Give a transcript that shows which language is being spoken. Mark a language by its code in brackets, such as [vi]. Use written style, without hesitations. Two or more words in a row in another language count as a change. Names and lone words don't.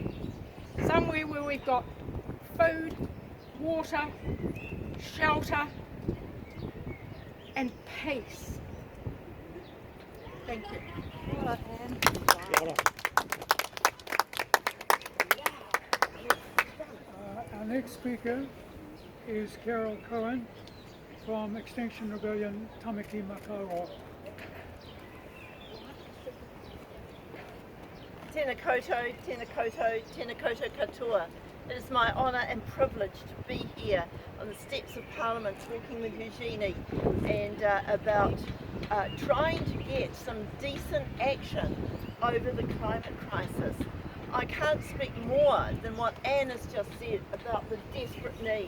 [en] Somewhere where we've got food, water, shelter, and peace. Thank you. Our next speaker is Carol Cohen from Extinction Rebellion Tamaki Makaurau. [mi] Tēnā koutou, tēnā koutou, tēnā koutou katoa. [en] It is my honour and privilege to be here on the steps of Parliament talking with Eugenie and about trying to get some decent action over the climate crisis. I can't speak more than what Anne has just said about the desperate need.